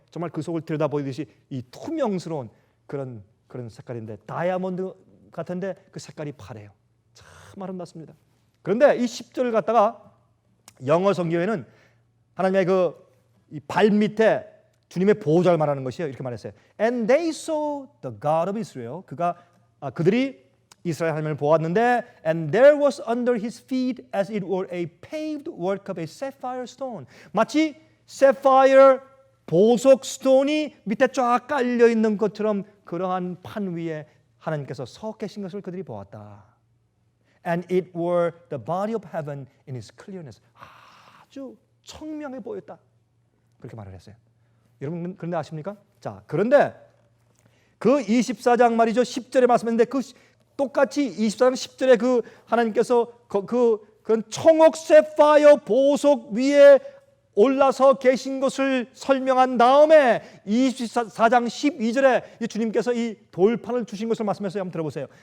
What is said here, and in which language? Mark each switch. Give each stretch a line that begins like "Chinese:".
Korean: 정말 그 속을 들여다보듯이 이 투명스러운 그런 색깔인데 다이아몬드 같은데 그 색깔이 파래요. 참 아름답습니다. 그런데 이 10절을 갖다가 영어 성경에는 하나님의 그 이 발밑에 주님의 보호자를 말하는 것이에요. 이렇게 말했어요.
English: And they saw the God of Israel.
Korean: 그들이 이스라엘 하나님을 보았는데
English: and there was under his feet as it were a paved work of a sapphire stone.
Korean: 마치 sapphire 보석 스톤이 밑에 쫙 깔려 있는 것처럼 그러한 판 위에 하나님께서 서 계신 것을 그들이 보았다.
English: And it were the body of heaven in its clearness.
Korean: 아주 청명해 보였다. 그렇게 말을 했어요. 여러분 그런데 아십니까? 자, 그런데 그 24장 말이죠. 10절에 말씀했는데 그 똑같이 24장 10절에 그 하나님께서 그런 청옥 세파이어 보석 위에 올라서 계신 것을 설명한 다음에 24장 12절에 주님께서 이 돌판을 주신 것을 말씀해서 한번 들어보세요.